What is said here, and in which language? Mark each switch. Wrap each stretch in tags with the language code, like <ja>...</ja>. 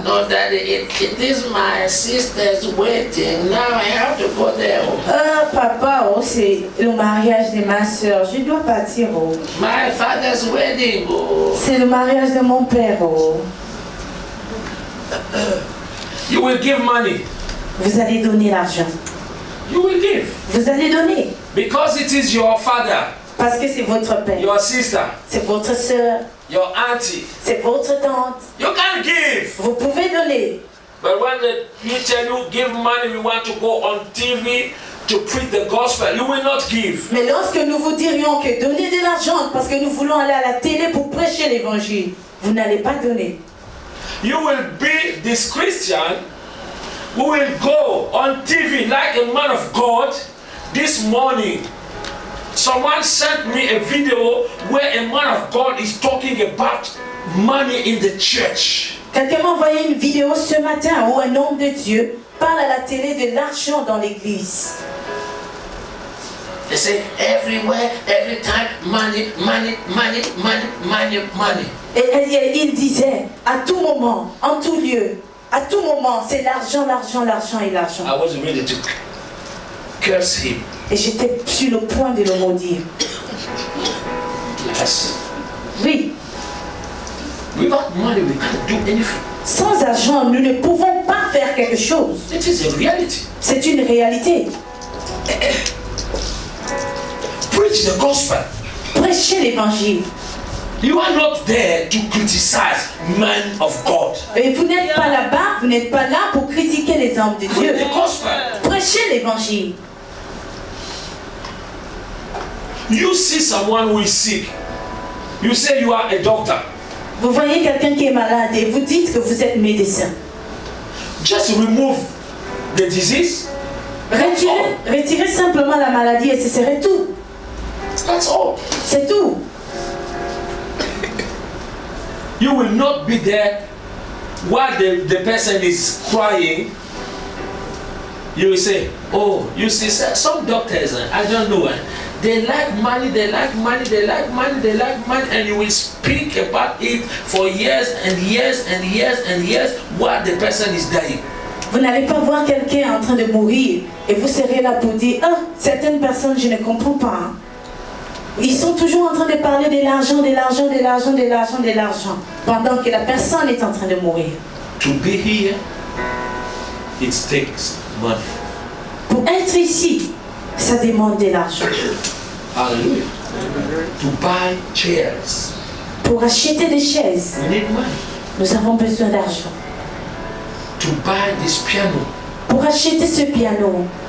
<en>No, Daddy, it is my sister's wedding. Now I have to go there.</en> <fr>Papa, oh, c'est le mariage de ma soeur. Je dois partir. Oh.</fr> <en>My father's wedding. Oh.</en> <fr>C'est le mariage de mon père. Oh.</fr> <en>You will give money.</en> <fr>Vous allez donner l'argent.</fr> <en>You will give.</en> <fr>Vous allez donner.</fr> <en>Because it is your father,</en> <fr>Parce que c'est votre père.</fr> <en>your sister,</en> <fr>C'est votre soeur.</fr> <en>your auntie.</en> <fr>C'est votre tante.</fr> <en>You can give.</en> <fr>Vous pouvez donner.</fr> <en>But when you tell you give money, we want to go on TV to preach the gospel, you will not give.</en> <fr>Mais lorsque nous vous dirions que donnez de l'argent parce que nous voulons aller à la télé pour prêcher l'évangile, vous n'allez pas donner.</fr> <en>You will be this Christian who will go on TV like a man of God. This morning, someone sent me a video where a man of God is talking about money in the church.</en> <fr>Quelqu'un m'a envoyé une vidéo ce matin où un homme de Dieu parle à la télé de l'argent dans l'église.</fr> <en>They say everywhere, every time, money, money, money, money, money, money.</en> <fr>Et il disait, à tout moment, en tout lieu, à tout moment, c'est l'argent, l'argent, l'argent et l'argent.</fr> <en>I was ready to curse him.</en> <fr>Et j'étais sur le point de le maudire.</fr> <en>Yes.</en> <fr>Oui,</fr> <en>Without money, we can't do anything.</en> <fr>sans argent, nous ne pouvons pas faire quelque chose.</fr> <en>It is a reality.</en> <fr>C'est une réalité.</fr> <en>Preach the gospel.</en> <fr>Prêchez l'évangile.</fr> <en>You are not there to criticize men of God.</en> <fr>Et vous n'êtes pas là-bas, vous n'êtes pas là pour critiquer les hommes de Dieu.</fr> <en>Preach the gospel.</en> <fr>Prêchez l'évangile.</fr> <en>You see someone who is sick. You say you are a doctor.</en> <fr>Vous voyez quelqu'un qui est malade et vous dites que vous êtes médecin.</fr> <en>Just remove the disease.</en> <fr>Retirez simplement la maladie et ce serait tout.</fr> <en>That's all.</en> <fr>C'est tout.</fr> <en>You will not be there while the person is crying. You will say, oh, you see, some doctors, I don't know, they like money, they like money, they like money, they like money, and you will speak about it for years and years and years and years while the person is dying.</en> <fr>Vous n'allez pas voir quelqu'un en train de mourir et vous serez là pour dire, ah, certaines personnes, je ne comprends pas. Hein. Ils sont toujours en train de parler de l'argent, de l'argent, de l'argent, de l'argent, de l'argent, pendant que la personne est en train de mourir.</fr> <en>To be here, it takes money.</en> <fr>Pour être ici, ça demande de l'argent.</fr> <en>Hallelujah. To buy chairs.</en> <fr>Pour acheter des chaises,</fr> <en>We need money.</en> <fr>nous avons besoin d'argent.</fr> <en>To buy this piano.</en> <fr>Pour acheter ce piano,</fr>